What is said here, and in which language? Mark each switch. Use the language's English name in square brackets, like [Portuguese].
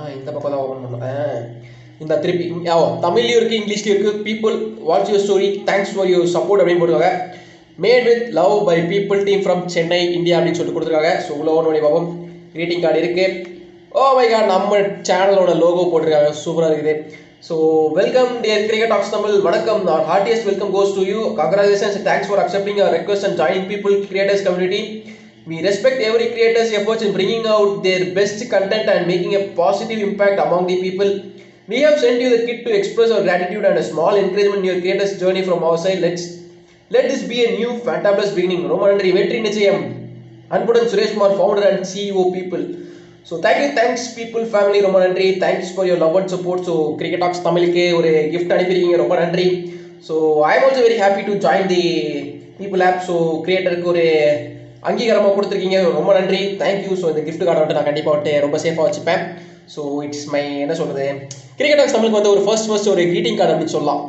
[Tamil] இந்த பக்கம் தான் ஓப்பன் பண்ணுவேன். இந்த திருப்பி தமிழ்லையும் இருக்குது, இங்கிலீஷ்லையும் இருக்குது. [English] people what's your story, thanks for your support [Tamil] அப்படின்னு போட்டுருக்காங்க. [English] made with love by people team from Chennai India [Tamil] அப்படின்னு சொல்லிட்டு கொடுத்துருக்காங்க. ஸோ உள்ள ஓன் பண்ணி பார்ப்போம். க்ரீட்டிங் கார்டு இருக்குது. ஓ மை காட், நம்ம சேனலோட லோகோ போட்டிருக்காங்க, சூப்பராக இருக்குது. [English] So welcome dear cricket talks Tamil. [Tamil] வணக்கம். [English] our heartiest welcome goes to you. Congratulations and thanks for accepting our request and joining people creators community. We respect every creator's efforts in bringing out their best content and making a positive impact among the people. We have sent you the kit to express our gratitude and a small encouragement in your creators journey from our side. Let this be a new fantabulous beginning. [Tamil] ரொம்ப நன்றி. வெற்றி நிச்சயம். அன்புடன் [English] Sureshkumar, founder and CEO people. So thanks people family, [Tamil] ரொம்ப நன்றி. Thanks for your love and support. So cricket tax தமிழுக்கு ஒரு gift அனுப்பியிருக்கீங்க, ரொம்ப நன்றி. [English] So I am also very happy to join the people app. [Tamil] So கிரியேட்டருக்கு ஒரு அங்கீகாரமாக கொடுத்துருக்கீங்க, ரொம்ப நன்றி, தேங்க்யூ. ஸோ இந்த கிஃப்ட் கார்டை வந்துட்டு நான் கண்டிப்பாக வந்துட்டு ரொம்ப சேஃபாக வச்சுப்பேன். ஸோ [English] it's my [Tamil] என்ன சொல்கிறது, கிரிக்கெட் டாக்ஸ் தமிழுக்கு வந்து ஒரு ஃபர்ஸ்ட் ஒரு க்ரீட்டிங் கார்டு அப்படின்னு சொல்லலாம்.